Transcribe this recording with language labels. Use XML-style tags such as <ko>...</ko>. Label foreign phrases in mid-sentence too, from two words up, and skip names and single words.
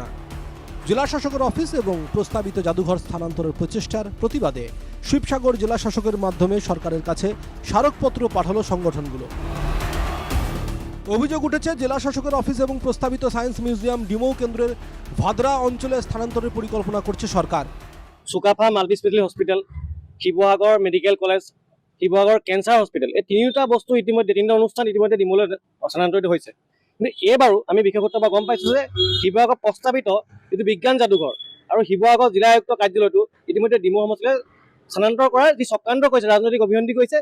<bn>জেলা শাসকের অফিস এবং প্রস্তাবিত জাদুঘর স্থানান্তরের প্রচেষ্টার প্রতিবাদে শিবসাগর জেলা শাসকের মাধ্যমে সরকারের কাছে স্মারকপত্র পাঠালো সংগঠনগুলো। অভিযোগ উঠেছে, জেলা শাসকের অফিস এবং প্রস্তাবিত</bn> <en>science museum</en> <bn>ডিমৌ কেন্দ্রের ভাদরা অঞ্চলে স্থানান্তরের পরিকল্পনা করছে সরকার।</bn> <as>চুকাফা মাল্টি স্পেশালিটি হস্পিটেল, শিৱসাগৰ মেডিকেল কলেজ, শিৱসাগৰ কেঞ্চাৰ হস্পিটেল, এই তিনিটা বস্তু ইতিমধ্যে তিনিটা অনুষ্ঠান ইতিমধ্যে ডিমৌলৈ স্থানান্তৰিত হৈছে। কিন্তু এইবাৰো আমি বিশেষত্ব গম পাইছোঁ যে শিৱসাগৰ প্ৰস্তাৱিত যিটো বিজ্ঞান যাদুঘৰ আৰু শিৱসাগৰ জিলা আয়ুক্ত কাৰ্যালয়টো ইতিমধ্যে ডিমৌ সমষ্টিলৈ স্থানান্তৰ কৰাৰ যি চক্ৰান্ত কৰিছে, ৰাজনৈতিক অভিসন্ধি কৰিছে।</as>